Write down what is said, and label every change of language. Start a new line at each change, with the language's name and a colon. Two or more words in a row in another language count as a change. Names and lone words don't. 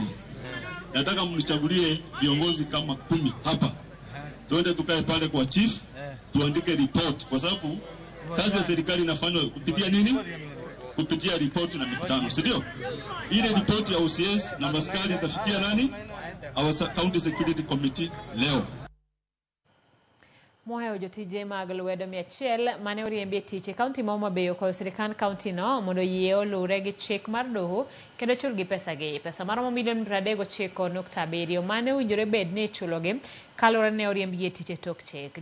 Swahili: Nataka mnichagulie viongozi kama 10 hapa. Tuende tukae pale kwa chief, tuandike report kwa sababu kazi ya serikali inafanywa kupitia nini? Kupitia report na mikutano, si ndio? Ile report ya OCS na maskari itafikia nani?
English: Our County Security Committee leo.
Luo (Kenya and Tanzania): Mohe jotije mag lwedo 100 mane oriembie tich e kaunti ma Homa Bay okwayo sirkand kaunti no mondo yie olure gi chik mar doho kendo chulgi pesagi. Pesa maromo $39.7 mane owinjore bed ni ichulogi kalure ne oriembie tich e tok chik.